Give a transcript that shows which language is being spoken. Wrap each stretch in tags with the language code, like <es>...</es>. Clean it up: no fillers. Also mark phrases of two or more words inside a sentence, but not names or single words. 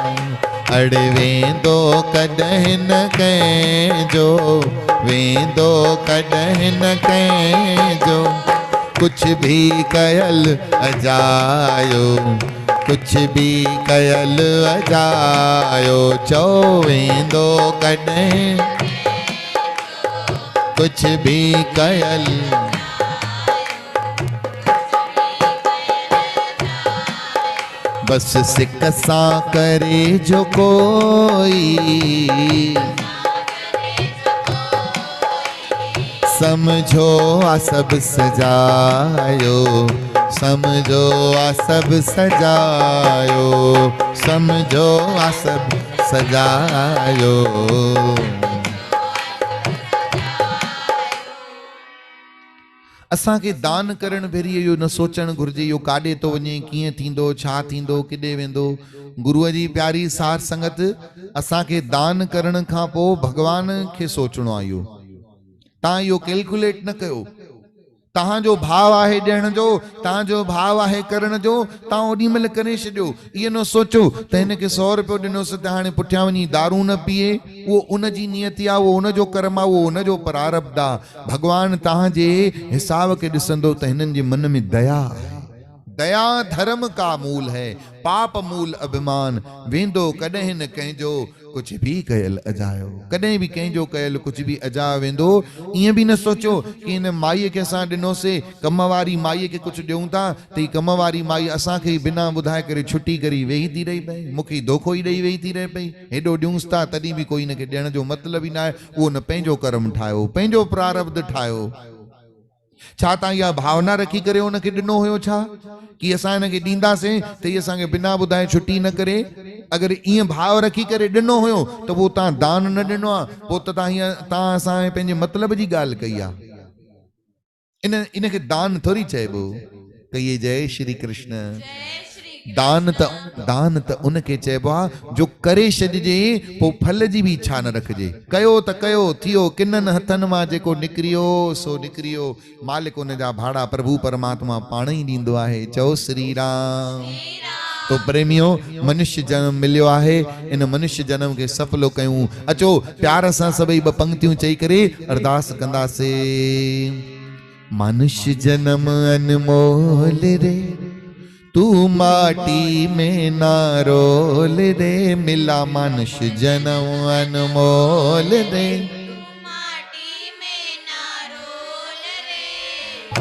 <sd>अड़ वेंदो कॾहिं न कंहिंजो, वेंदो कॾहिं न कंहिंजो, कुछ भी कयल अजायो, कुछ भी कयल अजायो। चओ वेंदो कॾहिं, कुछ भी कयल, बस सिक सां करे जो कोई, समझो आ सब सजायो, समझो आ सब सजायो, समझो आ सब सजायो। असांखे दान करण भेरी इहो न सोचणु घुरिजे इहो काॾे थो वञे, कीअं थींदो, छा थींदो, किॾे वेंदो। गुरुअ जी प्यारी सार संगत, असांखे दान करण खां पोइ भॻवान खे सोचणो आहे। इहो तव्हां इहो कैलकुलेट न कयो। तव्हांजो भाव आहे ॾियण जो, तव्हांजो भाव आहे करण जो, तव्हां ओॾी महिल करे छॾियो। इहो न सोचो त हिनखे 100 रुपयो ॾिनोसि त हाणे पुठियां वञी दारू न पीए, उहो उनजी नियति आहे, उहो उनजो कर्म आहे, उहो उनजो प्रारब्ध आहे। भॻवान तव्हांजे हिसाब खे ॾिसंदो त हिननि जे मन में दया आहे,</sd> <hi>दया धर्म का मूल है, पाप मूल अभिमान</hi> <sd>वेंदो कॾहिं न कंहिंजो कुछ भी कयल अजायो, कॾहिं भी कंहिंजो कयल कुछ भी अजा वेंदो। ईअं भी न सोचो कि इन माईअ खे असां ॾिनोसीं, कम वारी माईअ खे कुछ ॾियूं था त ही कम वारी माई असांखे बिना ॿुधाए करे छुटी करे वेही थी रही पई, मूंखे धोखो ई ॾेई वेही थी रहे पई, हेॾो ॾियूंसि था तॾहिं भी कोई हिनखे ॾियण जो मतिलब ई न आहे। उहो न पंहिंजो कर्म ठाहियो, पंहिंजो प्रारब्ध ठाहियो। छा तव्हां इहा भावना रखी करे उनखे ॾिनो हुयो छा कि असां हिनखे ॾींदासीं त हीअ असांखे बिना ॿुधाए छुटी न करे? अगरि ईअं भाव रखी करे ॾिनो हुयो त पोइ तव्हां दान न ॾिनो आहे, पोइ त तव्हां असांजे पंहिंजे मतिलब जी ॻाल्हि कई आहे। इनखे दान थोरी चइबो।</sd> <hi>कहिए जय श्री कृष्ण।</hi> <sd>जय श्री दान त उनखे चइबो आहे जो करे छॾिजे, पोइ फल जी बि इच्छा न रखिजे। कयो त कयो, थियो किननि हथनि मां जेको निकिरियो सो निकिरियो। मालिक उन जा भाड़ा प्रभु परमात्मा पाण ई ॾींदो आहे। चओ श्री राम। तो प्रेमियों, मनुष्य जन्म मिलियो आहे, इन मनुष्य जन्म के सफलो कयूं। अचो प्यार सां सभई ॿ पंक्तियूं चई करे अरदास कंदासीं।</sd> <hi>मनुष्य जन्म अनमोल रे, तू माटी में ना रोल रे। मिला मनुष्य जन्म अनमोल रे, माटी में ना रोल रे।</hi>